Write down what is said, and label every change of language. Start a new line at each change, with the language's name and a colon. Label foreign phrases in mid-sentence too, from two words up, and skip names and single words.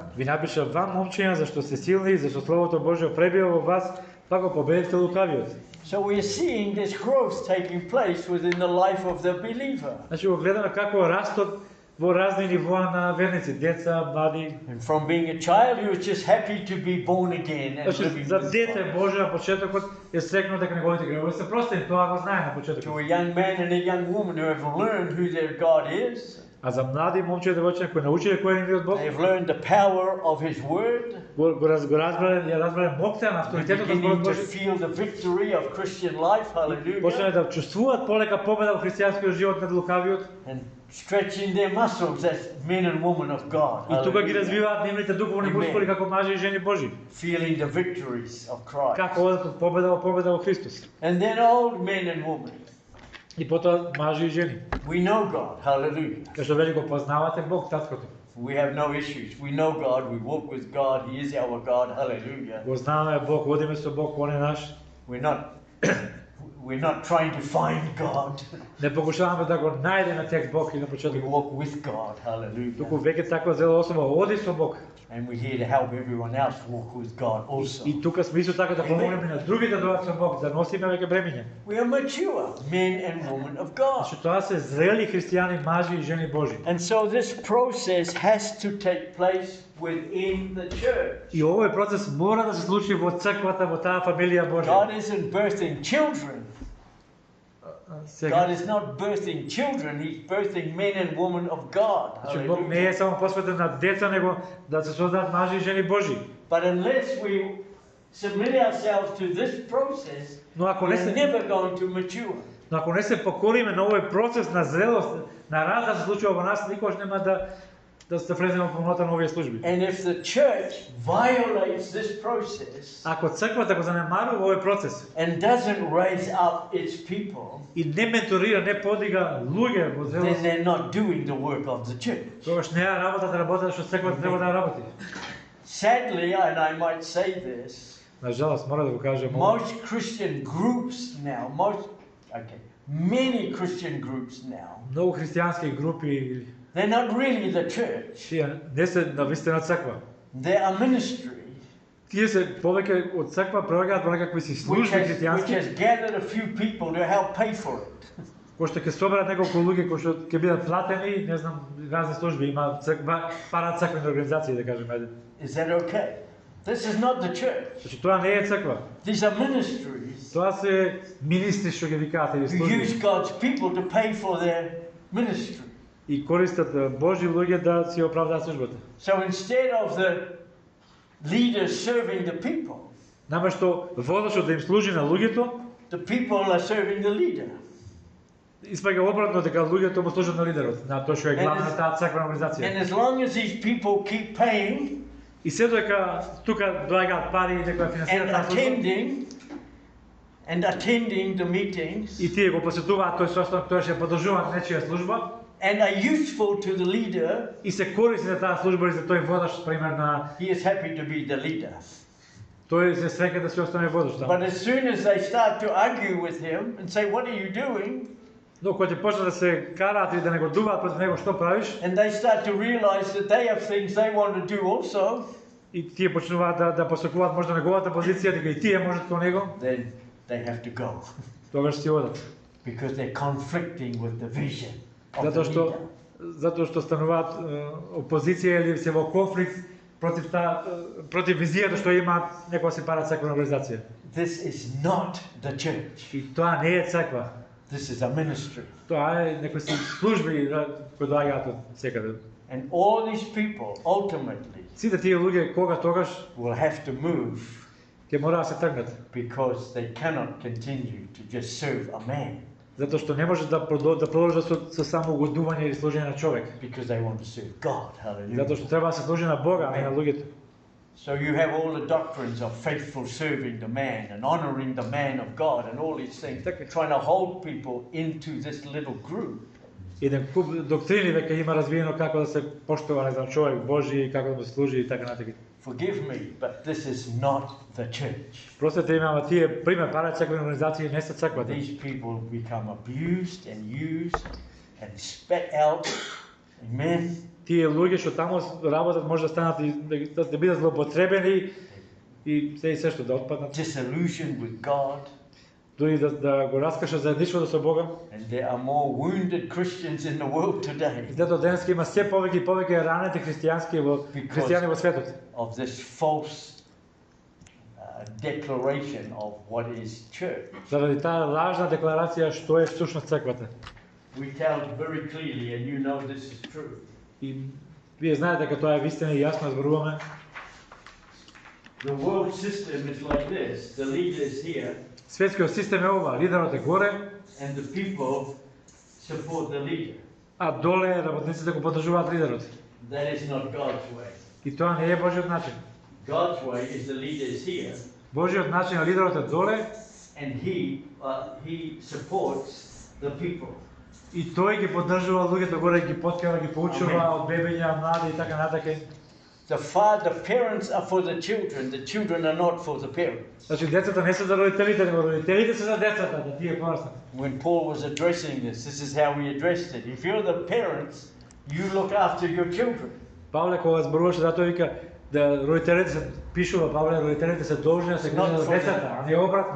Macedonian: Ви напишав вам момчиња зашто сте силни и зашто словото Божјо пребива во вас, па го победивте лукавиот.
English: So we are seeing this growth taking place within the life of the believer.
Macedonian: Значи го гледаме како растот во разни нивоа на верници, деца, млади.
English: And from being a child who is just happy to be born again and
Macedonian: Значи
English: living
Macedonian: за
English: with
Macedonian: дете
English: God.
Macedonian: Божјо на почетокот е срекнал дека неговите гревови се простени, тоа го знае на
English: To
Macedonian: почетокот.
English: a young man and a young woman who have learned who their God is,
Macedonian: А за млади момче и девојчиња кои научиле кој е нивниот Бог,
English: they have learned the power of His Word,
Macedonian: го разбрале моќта на авторитетот на
English: beginning
Macedonian: Зборот
English: to
Macedonian: Божи,
English: feel the victory of Christian life,
Macedonian: почнале
English: hallelujah,
Macedonian: да чувствуваат полека победа во христијанскиот живот над лукавиот
English: and stretching their muscles as men and women of God,
Macedonian: и тука ги
English: hallelujah,
Macedonian: развиваат нивните духовни
English: Amen.
Macedonian: мускули како мажи и жени Божи,
English: feeling the victories of Christ.
Macedonian: како одат од победа во Христос.
English: And then old men and women,
Macedonian: И потоа мажи и жени,
English: we know God, hallelujah.
Macedonian: кај што вели го познавате Бог, таткото.
English: We have no issues. We know God, we walk with God, He is our God, hallelujah.
Macedonian: Го знаме Бог, одиме со Бог, Он е наш.
English: We're not trying to find God.
Macedonian: Не покушаваме да го најдеме текст Бог и на
English: We
Macedonian: почеток.
English: walk with God, hallelujah.
Macedonian: Туку веќе таква зела особа оди со Бог.
English: And we're here to help everyone else walk with God also.
Macedonian: И тука сме исто така да помогнеме на другите да дојдат со Бог, да носиме веќе бремиња.
English: We are mature men and women of God.
Macedonian: Значи тоа се зрели христијани, мажи и жени Божи.
English: And so this process has to take place within the church.
Macedonian: И овој процес мора да се случи во црквата, во таа фамилија Божја.
English: God isn't birthing children.
Macedonian: Сега,
English: God is not birthing children, He's birthing men and women of God.
Macedonian: значи Бог не
English: Hallelujah.
Macedonian: е само посветен на деца, него да се создадат мажи и жени Божји.
English: But unless we submit ourselves to this process,
Macedonian: Но ако не
English: we're
Macedonian: се
English: never going to mature.
Macedonian: Но ако не се покориме на овој процес на зрелост, на раст да се случува во нас, никогаш нема да се влеземе во полнота на овие служби.
English: And if the church violates this process
Macedonian: Ако црквата го занемарува овој процес
English: and doesn't raise up its people,
Macedonian: и не менторира, не подига луѓе во
English: then
Macedonian: зрелост,
English: they're not doing the work of the church.
Macedonian: тогаш не ја работата што црквата треба да работи.
English: Sadly, and I might say this,
Macedonian: На жалост, мора да го кажам, ова.
English: most Christian groups now, many Christian groups now,
Macedonian: Многу христијански групи,
English: they're not really the church.
Macedonian: тие не се навистина црква.
English: They are ministry,
Macedonian: Тие се повеќе од црква проаѓаат во некакви си
English: which
Macedonian: служби
English: has
Macedonian: христијански,
English: gathered a few people to help pay for it.
Macedonian: кои што ќе соберат неколку луѓе кои што ќе бидат платени, не знам, разни служби, има црква, парацрквени организации, да кажеме. Ајде.
English: Is that okay? This is not the church.
Macedonian: Значи тоа не е црква.
English: These are ministries
Macedonian: Тоа се министри што ги викаат или
English: who use
Macedonian: служби
English: God's people to pay for their ministry.
Macedonian: и користат Божји луѓе да си оправдаат службата.
English: So instead of the leaders serving the people,
Macedonian: Наместо водачот да им служи на луѓето,
English: the people are serving the leader.
Macedonian: испаѓа обратно дека луѓето му служат на лидерот, на тој што е главна на таа црквена
English: And
Macedonian: организација.
English: as long as these people keep paying
Macedonian: И се дека тука доаѓаат пари и некоја финансира
English: and
Macedonian: таа служба,
English: attending the meetings
Macedonian: и тие го посетуваат тој состанок, тоа ќе продолжуваат нечија служба,
English: and are useful to the leader,
Macedonian: и се користи за таа служба и за тој водач, пример на
English: he is happy to be the leader.
Macedonian: тој се среќа да се остане водач.
English: But as soon as they start to argue with him and say, "What are you doing?"
Macedonian: Но кога ќе почнат да се караат и да негодуваат против него, што правиш?
English: and they start to realize that they have things they want to do also,
Macedonian: И тие почнуваат да посекуваат можда неговата позиција, дека и тие можат кон него,
English: then they have to go
Macedonian: тогаш си одат.
English: because they're conflicting with the vision of the
Macedonian: Затоа
English: leader.
Macedonian: што стануваат опозиција или се во конфликт против визијата што има некоја си парацрквена организација.
English: This is not the church.
Macedonian: И тоа не е црква.
English: This is a ministry.
Macedonian: Тоа е некои си служби кои доаѓаат од секаде.
English: And all these people ultimately
Macedonian: Сите тие луѓе тогаш
English: will have to move
Macedonian: ќе мора да се тргнат,
English: because they cannot continue to just serve a man
Macedonian: затоа што не може да продолжат со само угодување или служење на човек.
English: because they want to serve God. Hallelujah.
Macedonian: Затоа што треба да се служи на Бога, а не на луѓето.
English: So you have all the doctrines of faithful serving the man and honoring the man of God and all these things, trying to hold people into this little group.
Macedonian: Еден куп доктрини веќе има развиено како да се поштува, не знам, човек Божи и како да му се служи и така натаму.
English: Forgive me, but this is not the church.
Macedonian: Простете ми, ама тие пример парацрквени организации не се црквата.
English: These people become abused and used and spat out. Amen.
Macedonian: Тие луѓе што таму работат може да станат и да бидат злоупотребени и се што да отпаднат.
English: Disillusioned with God.
Macedonian: Дури да го раскажат заедништвото со Бога.
English: And there are more wounded Christians in the world today
Macedonian: Затоа денеска има се повеќе и повеќе ранети христијани во светот.
English: of this false declaration of what is church.
Macedonian: Заради таа лажна декларација што е всушност црквата.
English: We tell very clearly, and you know this is true.
Macedonian: И вие знаете дека тоа е вистина и јасно зборуваме.
English: The world system is like this. The leader is here,
Macedonian: Светскиот систем е ова, лидерот е горе,
English: and the people support the leader.
Macedonian: а доле работниците го поддржуваат лидерот.
English: That is not God's way.
Macedonian: И тоа не е Божјиот начин.
English: God's way is the leader is here,
Macedonian: Божјиот начин е лидерот е доле
English: and he supports the people.
Macedonian: и тој ги поддржува луѓето горе, ги поткара, ги поучува од бебиња, млади и така натака.
English: The parents are for the children are not for the parents.
Macedonian: Значи децата не се за родителите, него родителите се за децата, да тие пораснат.
English: When Paul was addressing this is how he addressed it. If you're the parents, you look after your children.
Macedonian: Павле кога зборуваше за тоа вика да родителите се пишува, Павле родителите се должни да се грижат за децата, а не обратно.